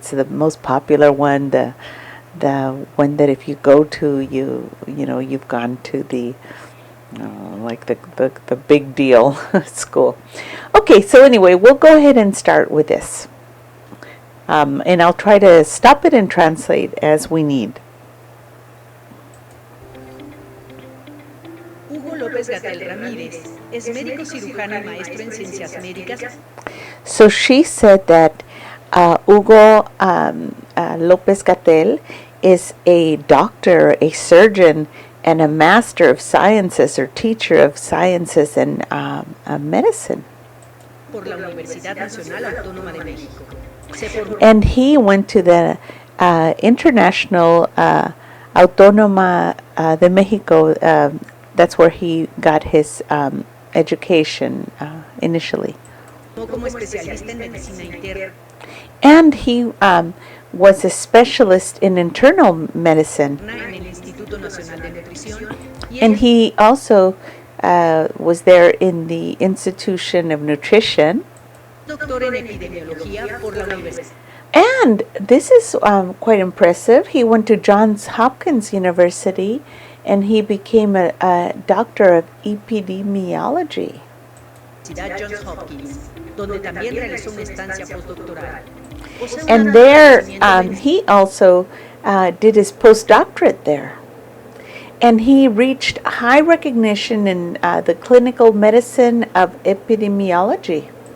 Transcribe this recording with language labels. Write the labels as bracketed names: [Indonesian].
[English] It's the most popular one, the one that if you go to, you know, you've gone to the like the big deal school. Okay, so anyway, we'll go ahead and start with this, and I'll try to stop it and translate as we need. [Spanish] Hugo López Gatell Ramírez es médico cirujano y maestro en ciencias médicas. [English] So she said that Hugo López Gatell is a doctor, a surgeon, and a master of sciences, or teacher of sciences and medicine. [Spanish] Por la Universidad Nacional Autónoma de México. [English] And he went to the International Autónoma de Mexico. That's where he got his education initially. [Spanish] Como especialista en medicina interna. [English] And he was a specialist in internal medicine. And he also was there in the Institution of Nutrition. And this is quite impressive. He went to Johns Hopkins University, and he became a doctor of epidemiology. [Spanish] Johns Hopkins, donde también realizó una estancia postdoctoral. [English] And there he also did his postdoctorate there. And he reached high recognition in the clinical medicine of epidemiology.